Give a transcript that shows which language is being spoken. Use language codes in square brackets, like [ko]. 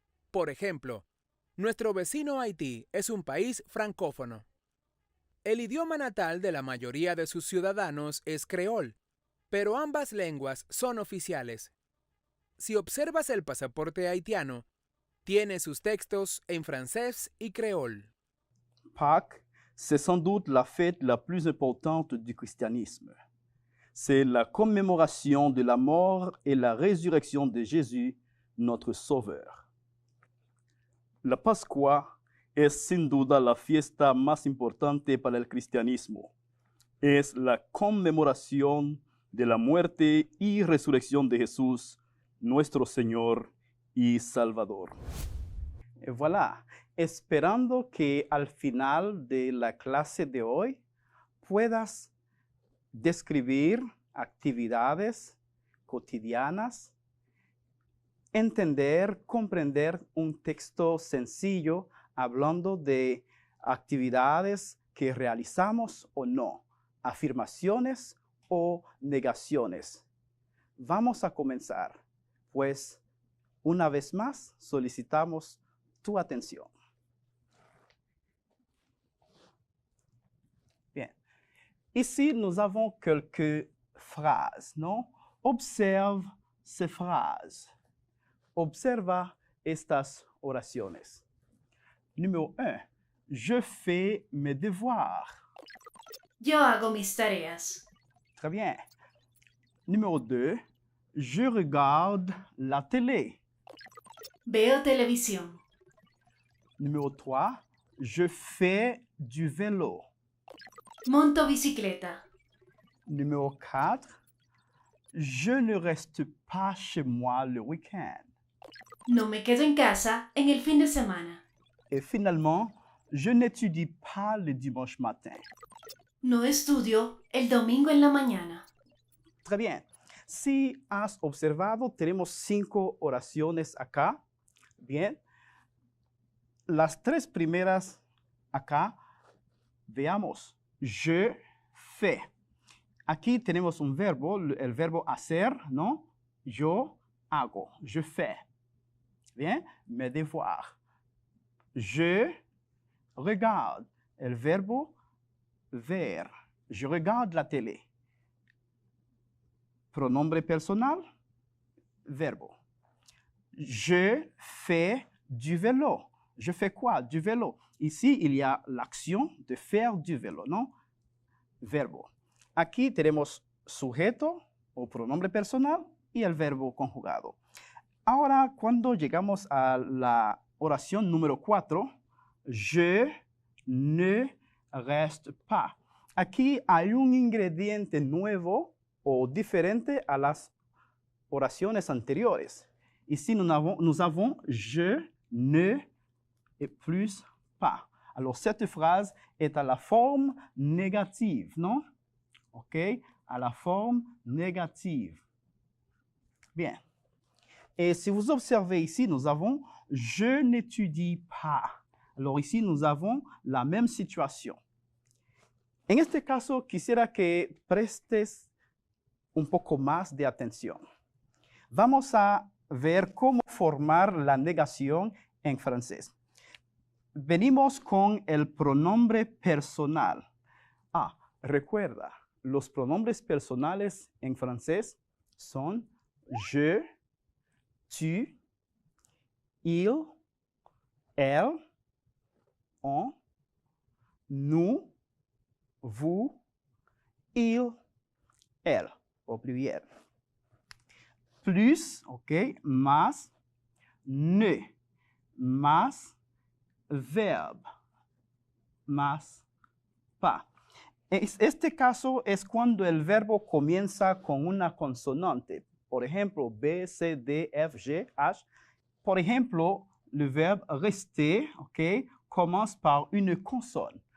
[es] Por ejemplo, nuestro vecino Haití es un país francófono. El idioma natal de la mayoría de sus ciudadanos es creol, pero ambas lenguas son oficiales. Si observas el pasaporte haitiano, tiene sus textos en francés y creol. [fr] Pâques, c'est sans doute la fête la plus importante du christianisme. C'est la commémoration de la mort et la résurrection de Jésus, notre Sauveur. [es] La Pascua es sin duda la fiesta más importante para el cristianismo. Es la conmemoración de la muerte y resurrección de Jesús, nuestro Señor y Salvador. [fr] Et voilà, [es] esperando que al final de la clase de hoy puedas describir actividades cotidianas, entender, comprender un texto sencillo hablando de actividades que realizamos o no, afirmaciones o negaciones. Vamos a comenzar, pues una vez más solicitamos tu atención. Bien. [fr] Ici, nous avons quelques phrases, non? Observe ces phrases. [es] Observa estas oraciones. [fr] Numéro 1. Je fais mes devoirs. [es] Yo hago mis tareas. [fr] Très bien. Numéro 2. Je regarde la télé. [es] Veo televisión. [fr] Numéro 3. Je fais du vélo. [es] Monto bicicleta. [fr] Numéro 4. Je ne reste pas chez moi le week-end. [es] No me quedo en casa en el fin de semana. [fr] Et finalement, je n'étudie pas le dimanche matin. [es] No estudio el domingo en la mañana. [fr] Très bien. [es] Si has observado, tenemos 5 oraciones acá. Bien. Las 3 primeras acá, veamos, [fr] je fais. [es] Aquí tenemos un verbo, el verbo hacer, ¿no? Yo hago, [fr] je fais. Bien, mes devoirs. Je regarde, [es] el verbo ver. [fr] Je regarde la télé. Pronombre personnel, verbo. Je fais du vélo. Je fais quoi? Du vélo. Ici, il y a l'action de faire du vélo, ¿no? [es] Verbo. Aquí tenemos sujeto o pronombre personal y el verbo conjugado. Ahora, cuando llegamos a la oración número 4, [fr] je ne reste pas. [es] Aquí hay un ingrediente nuevo o diferente a las oraciones anteriores. [fr] Ici, nous avons je ne et plus pas. Alors, cette phrase est à la forme négative, non? OK? À la forme négative. Bien. Et si vous observez ici, nous avons je n'étudie pas. Alors ici, nous avons la même situation. [es] En este caso, quisiera que prestes un poco más de atención. Vamos a ver cómo formar la negación en francés. Venimos con el pronombre personal. Recuerda, los pronombres personales en francés son [fr] je, tu, il, elle, on, nous, vous, il, elle, au pluriel. [es] Plus, ok, más, ne, más, verbe, más, pas. Este caso es cuando el verbo comienza con una consonante. Por ejemplo, B, C, D, F, G, H. Por ejemplo, [fr] le verbe rester, ok, commence par une consonne.